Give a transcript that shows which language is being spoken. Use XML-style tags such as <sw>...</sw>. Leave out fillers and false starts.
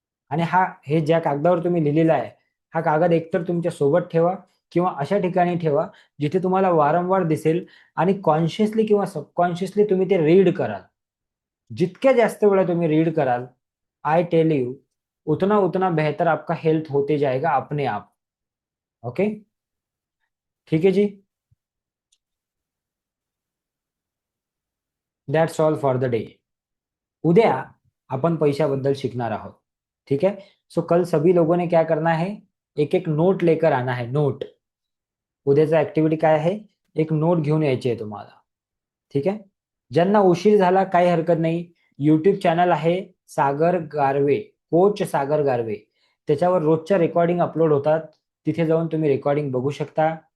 <mr>आणि हे ज्या कागदावर तुम्ही लिहिलेला आहे, हा कागद एकतर तुमच्या सोबत ठेवा किंवा अशा ठिकाणी ठेवा जिथे तुम्हाला वारंवार दिसेल आणि कॉन्शियसली किंवा सबकॉन्शियसली तुम्ही ते रीड कराल. जितक्या जास्त वेळा तुम्ही रीड कराल,</mr> <en>I tell you,</en> <hi>उतना उतना बेहतर आपका हेल्थ होते जाएगा अपने आप.</hi> <mr>ओके, ठीक आहे जी.</mr> <en>That's all for the day.</en> <mr>उद्या अपन पैशाबद्दल शिकणार आहोत.</mr> <hi>ठीक है. सो कल सभी लोगों ने क्या करना है, एक एक नोट लेकर आना है.</hi> <mr>नोट, उद्याचा ऍक्टिव्हिटी काय आहे, एक नोट घेऊन यायची आहे तुम्हाला. ठीक आहे. ज्यांना उशीर झाला काही हरकत नाही. युट्यूब चॅनल आहे सागर गारवे, कोच सागर गारवे. त्याच्यावर रोजच्या रेकॉर्डिंग अपलोड होतात. तिथे जाऊन तुम्ही रेकॉर्डिंग बघू शकता.</mr>